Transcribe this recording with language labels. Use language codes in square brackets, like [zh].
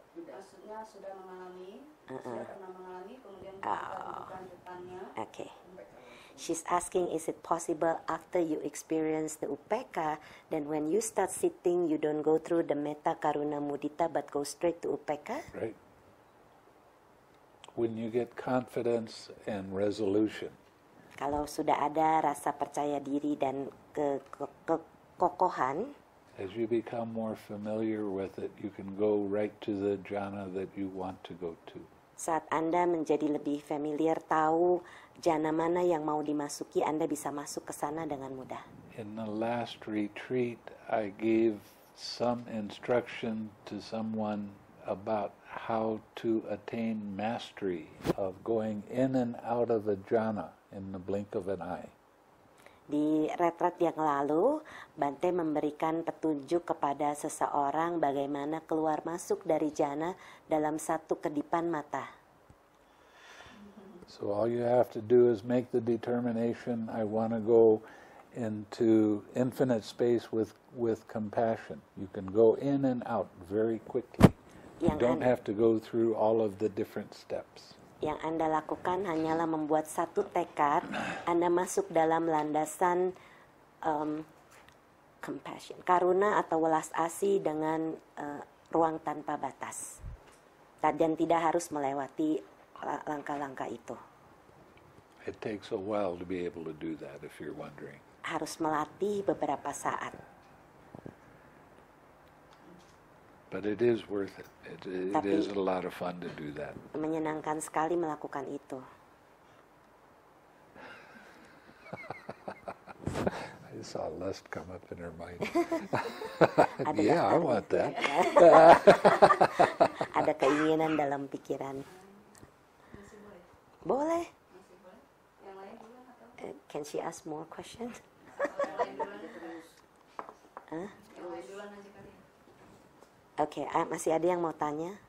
[id] Maksudnya sudah mengalami, sudah pernah mengalami, kemudian kita duduk lanjutannya. [en] Okay. She's asking, is it possible after you experience the upeka, then when you start sitting, you don't go through the metta karuna mudita, but go straight to upeka? Right. When you get confidence and resolution, [id] Kalau sudah ada rasa percaya diri dan kekokohan, [en] as you become more familiar with it, you can go right to the jhana that you want to go to. [id] saat Anda menjadi lebih familiar, tahu jana mana yang mau dimasuki, Anda bisa masuk ke sana dengan mudah. [en] In the last retreat, I gave some instruction to someone about how to attain mastery of going in and out of a jhana in the blink of an eye. [id] Di retret yang lalu, Bante memberikan petunjuk kepada seseorang bagaimana keluar masuk dari jana dalam satu kedipan mata. [en] So all you have to do is make the determination, I want to go into infinite space with compassion. You can go in and out very quickly. You don't have to go through all of the different steps. [id] Yang Anda lakukan hanyalah membuat satu tekad, Anda masuk dalam landasan compassion, karuna atau welas asih dengan ruang tanpa batas. Dan tidak harus melewati langkah-langkah itu. [en] It takes a while to be able to do that if you're wondering. [id] Harus melatih beberapa saat. [en] But it is worth it. It is a lot of fun to do that. [id] Menyenangkan sekali melakukan itu. [en] I saw lust come up in her mind. [id] Ada [en] Yeah, I [id] daftarnya. [en] want that. [id] Ada keinginan dalam pikiran. Masih boleh? Boleh. Masih boleh? Yang lain duluan atau? [en] Can she ask more questions? [id] Yang lain duluan aja. Hah? Yang lain duluan aja kali. Oke, masih ada yang mau tanya?